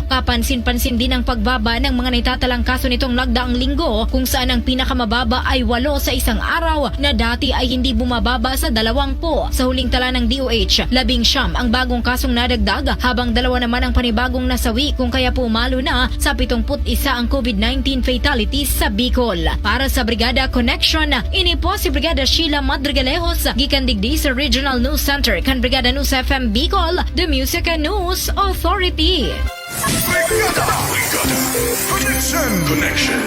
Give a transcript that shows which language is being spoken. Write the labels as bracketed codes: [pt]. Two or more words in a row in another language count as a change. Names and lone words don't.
[tl] Kapansin-pansin din ang pagbaba ng mga naitatalang kaso nitong nagdaang linggo kung saan ang pinakamababa ay 8 sa isang araw na dati ay hindi bumababa sa 20. Sa huling tala ng DOH, 19 ang bagong kasong nadagdag habang 2 naman ang panibagong nasawi kung kaya pumalo na sa 71 ang COVID-19 fatalities sa Bicol. [bik] Para sa Brigada Connection, ini po si Brigada Sheila Madrigalejos, gikan digdi sa Regional News Center kan Brigada News FM Bicol, [en] the Music and News Authority. Connection.